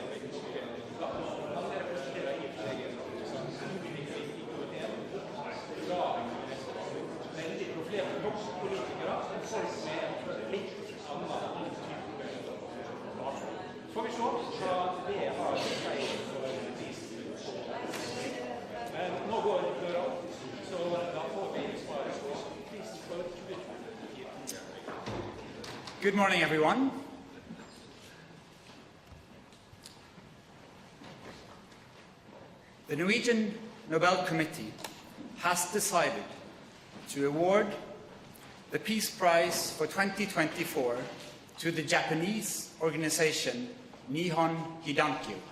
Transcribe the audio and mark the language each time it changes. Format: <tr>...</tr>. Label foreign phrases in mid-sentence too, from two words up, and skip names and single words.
<no>Han representerer i seg en veldig profilerte politikere, folk med litt annen type. Får vi se hva det har seg for prisen. Men nå går døra opp, så da får vi svaret på prisen for 2020.</no> <en>Good morning, everyone. The Norwegian Nobel Committee has decided to award the Peace Prize for 2024 to the Japanese organization Nihon Hidankyo.</en>